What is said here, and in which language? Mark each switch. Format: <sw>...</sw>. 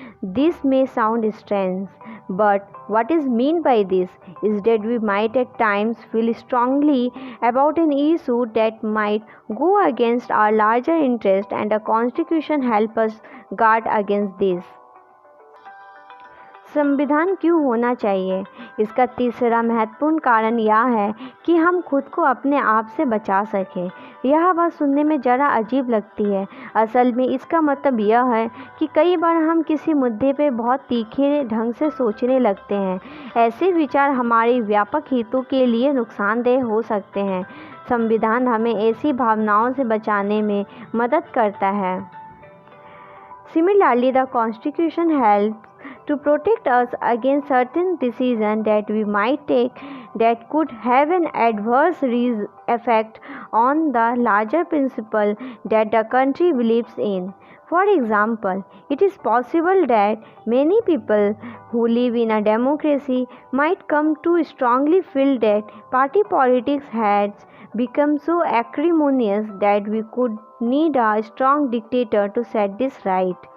<en>This may sound strange, but what is meant by this is that we might at times feel strongly about an issue that might go against our larger interest, and a constitution helps us guard against this.</en> <hi>संविधान क्यों होना चाहिए? इसका तीसरा महत्वपूर्ण कारण यह है कि हम खुद को अपने आप से बचा सकें। यह बात सुनने में ज़रा अजीब लगती है। असल में इसका मतलब यह है कि कई बार हम किसी मुद्दे पर बहुत तीखे ढंग से सोचने लगते हैं। ऐसे विचार हमारे व्यापक हितों के लिए नुकसानदेह हो सकते हैं। संविधान हमें ऐसी भावनाओं से बचाने में मदद करता है।</hi> <en>Similarly, the Constitution helps to protect us against certain decisions that we might take that could have an adverse effect on the larger principle that the country believes in. For example, it is possible that many people who live in a democracy might come to strongly feel that party politics has become so acrimonious that we could need a strong dictator to set this right.</en>